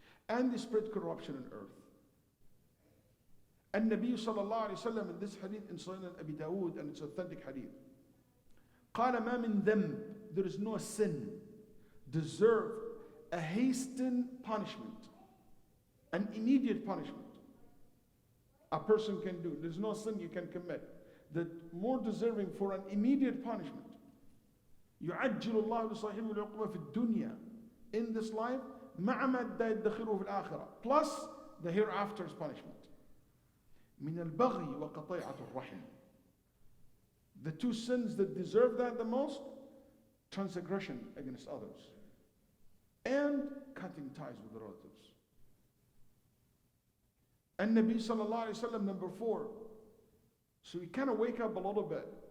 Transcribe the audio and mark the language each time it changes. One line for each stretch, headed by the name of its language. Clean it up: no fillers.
English: And they spread corruption on earth. And Nabi sallallahu alayhi wa sallam in this hadith in Sunan Abu Dawud, and it's authentic hadith,
Arabic: قال ما من ذنب,
English: there is no sin deserve a hastened punishment, an immediate punishment a person can do. There's no sin you can commit that more deserving for an immediate punishment.
Arabic: يعجل الله لصاحبه العقوبة في الدنيا,
English: in this life,
Arabic: مع ما يدخره في الآخرة,
English: plus the hereafter's punishment.
Arabic: من البغي وقطيعة الرحم.
English: The 2 sins that deserve that the most: transgression against others and cutting ties with relatives. And Nabi sallallahu alayhi wa sallam, number 4. So we kind of wake up a little bit.